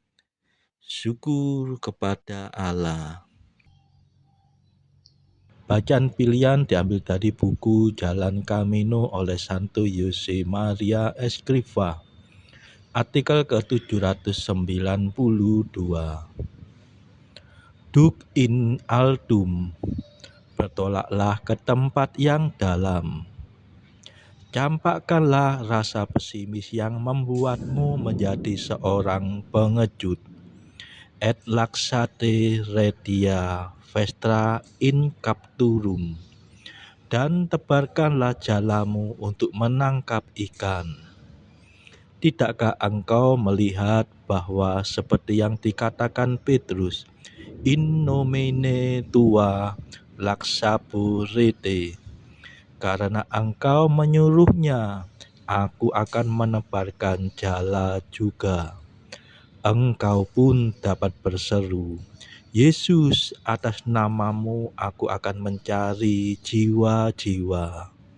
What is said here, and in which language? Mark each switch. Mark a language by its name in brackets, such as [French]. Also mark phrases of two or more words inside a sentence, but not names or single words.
[Indonesian] Syukur kepada Allah. Bacaan pilihan diambil dari buku Jalan Camino oleh Santo Jose Maria Escrivá. Artikel ke-792. [Latin] Duc in altum, [Indonesian] bertolaklah ke tempat yang dalam. Campakkanlah rasa pesimis yang membuatmu menjadi seorang pengecut. [Latin] Et laxate retia vestra in capturum, [Indonesian] dan tebarkanlah jalamu untuk menangkap ikan. Tidakkah engkau melihat bahwa seperti yang dikatakan Petrus, [Latin] in nomine tua laxapurete, [Indonesian] karena engkau menyuruhnya, aku akan menebarkan jala juga. Engkau pun dapat berseru, Yesus, atas namamu aku akan mencari jiwa-jiwa.